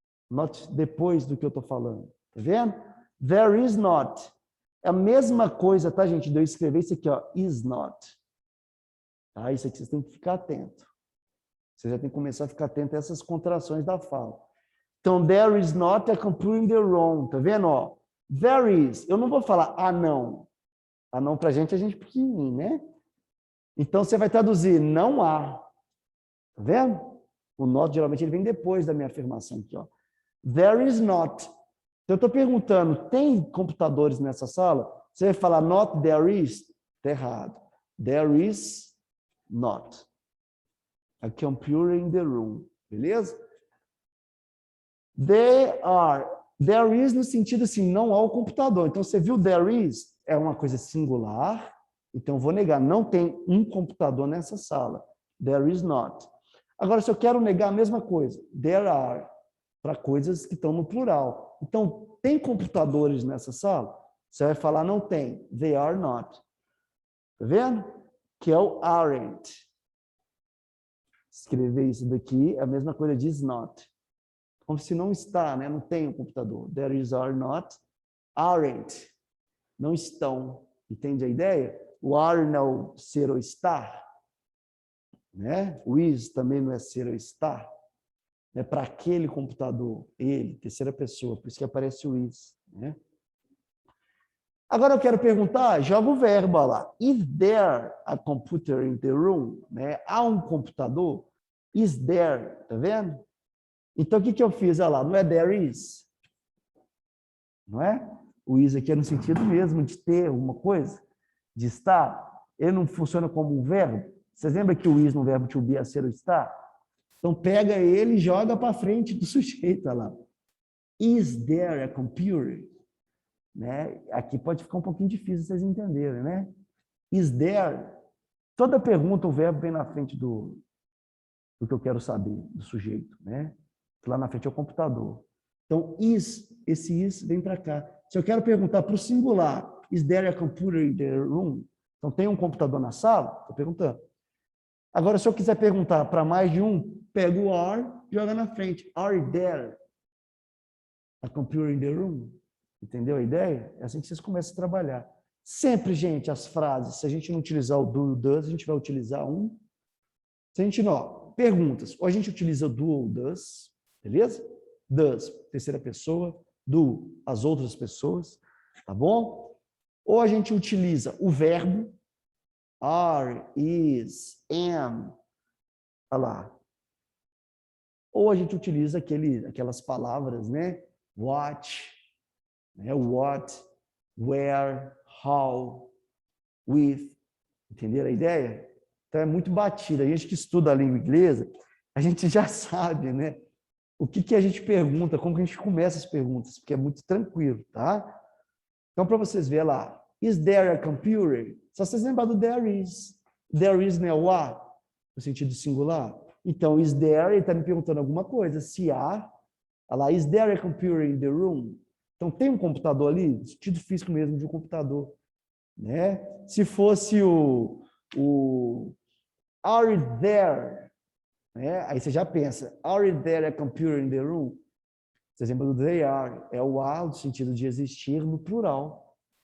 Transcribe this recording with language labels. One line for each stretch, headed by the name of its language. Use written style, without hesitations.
Portuguese: Not depois do que eu estou falando. Tá vendo?
English: There is not.
Portuguese: É a mesma coisa, tá, gente? De eu escrever isso aqui, ó.
English: Is not.
Portuguese: Tá? Isso aqui vocês têm que ficar atento. Você já tem que começar a ficar atento a essas contrações da fala.
English: Então, there is not a computer in the room.
Portuguese: Tá vendo? Ó, there is. Eu não vou falar não. Não para a gente pequenininho, né? Então, você vai traduzir não há. Tá vendo? O not, geralmente, ele vem depois da minha afirmação aqui, ó.
English: There is not.
Portuguese: Então, eu estou perguntando, tem computadores nessa sala? Você vai falar not there is? Está errado.
English: There is not a computer in the room.
Portuguese: Beleza? There is no sentido assim, não há o computador. Então, você viu there is? É uma coisa singular. Então, eu vou negar. Não tem um computador nessa sala.
English: There is not.
Portuguese: Agora, se eu quero negar a mesma coisa, there are, para coisas que estão no plural. Então, tem computadores nessa sala? Você vai falar, não tem.
English: They are not.
Portuguese: Tá vendo? Que é o aren't. Escrever isso daqui é a mesma coisa de is not. Como se não está, né? Não tem um computador. There is, are not, aren't. Não estão. Entende a ideia? O are não ser ou estar. Né? O is também não é ser ou estar. É para aquele computador. Ele, terceira pessoa. Por isso que aparece o is. Né? Agora eu quero perguntar, joga o verbo lá.
English: Is there a computer in the room?
Portuguese: Né? Há um computador? Is there? Tá vendo? Então, o que eu fiz? Olha lá, não é there is? Não é? O is aqui é no sentido mesmo de ter alguma coisa, de estar. Ele não funciona como um verbo. Vocês lembram que o is no verbo to be é ser ou estar? Então, pega ele e joga para frente do sujeito. Olha lá.
English: Is there a computer?
Portuguese: Né? Aqui pode ficar um pouquinho difícil vocês entenderem, né? Is there? Toda pergunta, o verbo vem na frente do que eu quero saber, do sujeito, né? Lá na frente é o computador. Então, esse is vem para cá. Se eu quero perguntar para o singular,
English: is there a computer in the room?
Portuguese: Então, tem um computador na sala? Estou perguntando. Agora, se eu quiser perguntar para mais de um, pego o are e joga na frente.
English: Are there a computer in the room?
Portuguese: Entendeu a ideia? É assim que vocês começam a trabalhar. Sempre, gente, as frases, se a gente não utilizar o do e o does, a gente vai utilizar um. Se a gente não, perguntas, ou a gente utiliza do ou does, beleza? Does, terceira pessoa, do, as outras pessoas, tá bom? Ou a gente utiliza o verbo, are, is, am, olha lá. Ou a gente utiliza aquelas palavras, né? What, né? What, where, how, with, entenderam a ideia? Então é muito batida. A gente que estuda a língua inglesa, a gente já sabe, né? O que a gente pergunta, como que a gente começa as perguntas, porque é muito tranquilo, tá? Então, para vocês verem lá,
English: is there a computer?
Portuguese: Só vocês lembram do there is. There is não é o há, no sentido singular. Então, is there, ele está me perguntando alguma coisa.
English: Se há, olha lá, is there a computer in the room?
Portuguese: Então, tem um computador ali, no sentido físico mesmo de um computador. Né? Se fosse o are there, né?
English: Aí você já pensa, are there a computer in the room?
Portuguese: Você lembra do they are, é o are no sentido de existir no plural.